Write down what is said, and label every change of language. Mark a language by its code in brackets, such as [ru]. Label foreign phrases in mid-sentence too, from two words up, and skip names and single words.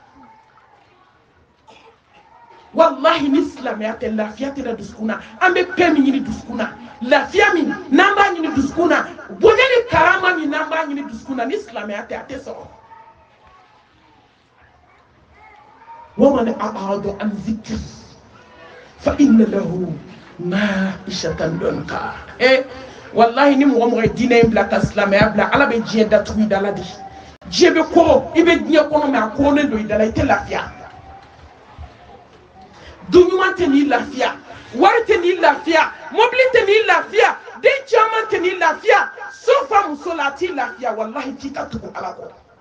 [bm] wallahi ni silamɛya tɛ lafiya tɛ da dusukun na an bɛ paix min ɲini dusukun na lafiya min n'an b'a ɲini dusukun na bonya ni karama min n'an b'a ɲini dusukun na ni silamɛya tɛ a tɛ sɔrɔ [ar] ومن أعرض عن ذكري فإن له معيشة ضنكا [bm] wallahi ni mɔgɔ mɔgɔ ye diinɛ in bila ka silamɛya bila ala bɛ diɲɛ datugu i da la de diɲɛ bɛ kɔrɔ i bɛ diɲɛ kɔnɔ mɛ a kɔrɔlen don i da la i tɛ lafiya du ɲuman tɛ n'i lafiya wari tɛ n'i lafiya mobili tɛ n'i lafiya den caman tɛ n'i lafiya so fa muso la a t'i lafiya wallahi k'i ka tugu ala kɔ